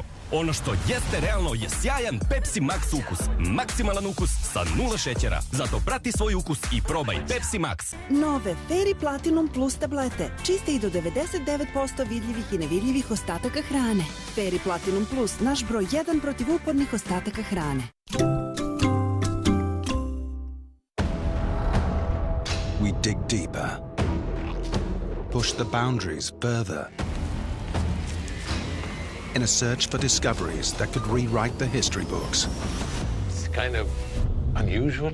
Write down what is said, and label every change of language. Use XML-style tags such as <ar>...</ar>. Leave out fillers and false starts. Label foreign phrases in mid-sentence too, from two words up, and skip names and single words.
<sr>Ono što jeste realno je sjajan Pepsi Max ukus. Maksimalan ukus sa 0 šećera. Zato prati svoj ukus i probaj Pepsi Max. Nove Fairy Platinum Plus tablete. Čiste i do 99% vidljivih i nevidljivih ostataka hrane. Fairy Platinum Plus, naš broj 1 protiv upornih ostataka hrane.</sr> <en>We dig deeper, push the boundaries further, in a search for discoveries that could rewrite the history books. It's kind of unusual.</en>